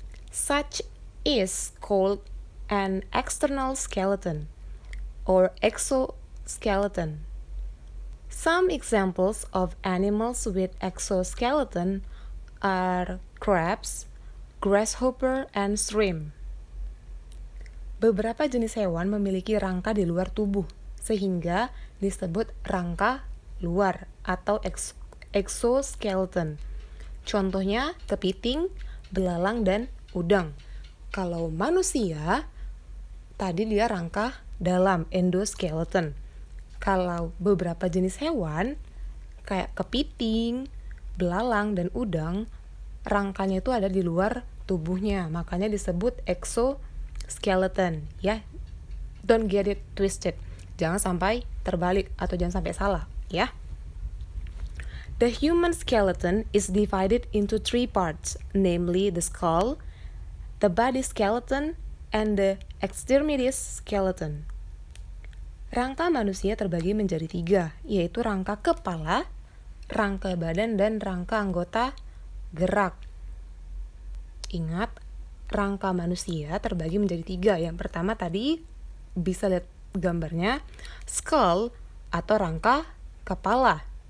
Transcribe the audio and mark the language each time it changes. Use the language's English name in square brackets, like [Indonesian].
[English] Such is called an external skeleton or exoskeleton. Some examples of animals with exoskeleton are crabs, grasshopper, and shrimp. [Indonesian] Beberapa jenis hewan memiliki rangka di luar tubuh, sehingga disebut rangka luar atau exoskeleton. Contohnya kepiting, belalang, dan udang. Kalau manusia, tadi dia rangka dalam endoskeleton. kalau beberapa jenis hewan, kayak kepiting, belalang, dan udang, rangkanya itu ada di luar tubuhnya, makanya disebut exoskeleton, ya. [English] Don't get it twisted. [Indonesian] Jangan sampai terbalik atau jangan sampai salah, ya. [English] The human skeleton is divided into 3 parts, namely the skull, the body skeleton, and the extremities skeleton. [Indonesian] Rangka manusia terbagi menjadi 3, yaitu rangka kepala, rangka badan, dan rangka anggota gerak. Ingat, rangka manusia terbagi menjadi 3. Yang pertama tadi, bisa lihat gambarnya, skull atau rangka kepala.